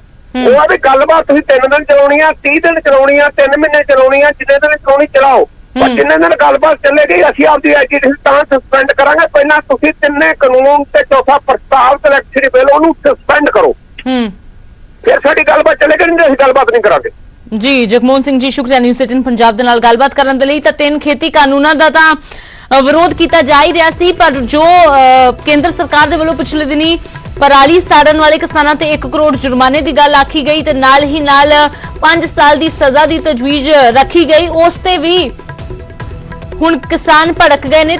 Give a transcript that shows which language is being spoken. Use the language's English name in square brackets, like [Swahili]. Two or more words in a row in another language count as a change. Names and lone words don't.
[Punjabi] ਉਹ ਆ ਵੀ ਗੱਲਬਾਤ ਤੁਸੀਂ 3 ਦਿਨ ਚਲਾਉਣੀ ਆ, 30 ਦਿਨ ਚਲਾਉਣੀ ਆ, 3 ਮਹੀਨੇ ਚਲਾਉਣੀ ਆ, ਜਿੰਨੇ ਦਿਨ ਚਲਾਉਣੀ ਚਲਾਓ, ਪਰ ਜਿੰਨੇ ਦਿਨ ਗੱਲਬਾਤ ਚੱਲੇਗੀ ਅਸੀਂ ਆਪਦੀ ਐਜੀਟੇਸ਼ਨ ਤਾਂ ਸਸਪੈਂਡ ਕਰਾਂਗੇ। ਪਹਿਲਾਂ ਤੁਸੀਂ 3 ਕਾਨੂੰਨ ਤੇ ਚੌਥਾ ਪ੍ਰਸਤਾਵ [English] electricity bill [Punjabi] ਉਹਨੂੰ ਸਸਪੈਂਡ ਕਰੋ, ਫਿਰ ਸਾਡੀ ਗੱਲਬਾਤ ਚੱਲੇਗੀ, ਨਹੀਂ ਅਸੀਂ ਗੱਲਬਾਤ ਨਹੀਂ ਕਰਾਂਗੇ। ਜੀ ਜਗਮੋਹਨ ਸਿੰਘ ਜੀ, ਸ਼ੁਕਰੀਆ ਨਿਊਜ਼ 18 ਪੰਜਾਬ ਦੇ ਨਾਲ ਗੱਲਬਾਤ ਕਰਨ ਦੇ ਲਈ। ਤਾਂ 3 ਖੇਤੀ ਕਾਨੂੰਨਾਂ ਦਾ ਤਾਂ ਵਿਰੋਧ ਕੀਤਾ ਜਾ ਹੀ ਰਿਹਾ ਸੀ, ਪਰ ਜੋ ਕੇਂਦਰ ਸਰਕਾਰ ਦੇ ਵੱਲੋਂ ਪਿਛਲੇ ਦਿਨੀ ਪਰਾਲੀ ਸਾੜਨ ਵਾਲੇ ਕਿਸਾਨਾਂ ਤੇ 1 ਕਰੋੜ ਜੁਰਮਾਨੇ ਦੀ ਗੱਲ ਆਖੀ ਗਈ ਤੇ ਨਾਲ ਹੀ ਨਾਲ 5 ਸਾਲ ਦੀ ਸਜ਼ਾ ਦੀ ਤਜਵੀਜ਼ ਰੱਖੀ ਗਈ, ਉਸ ਤੇ ਵੀ ਹੁਣ ਕਿਸਾਨ ਭੜਕ ਗਏ ਨੇ।